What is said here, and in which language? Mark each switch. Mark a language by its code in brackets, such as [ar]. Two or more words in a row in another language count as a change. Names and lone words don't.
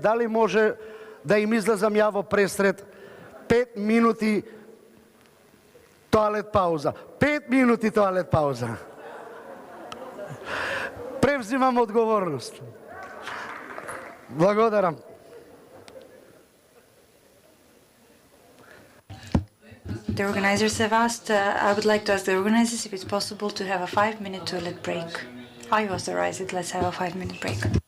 [mk] Дали може да им излезам ја во пресред? 5 минути тоалет пауза. 5 минути тоалет пауза. Превзимам одговорност. Благодарам. [en] The organizers have asked, I would like to ask the organizers if it's possible to have a 5-minute toilet break. I authorize it. Let's have a 5-minute break.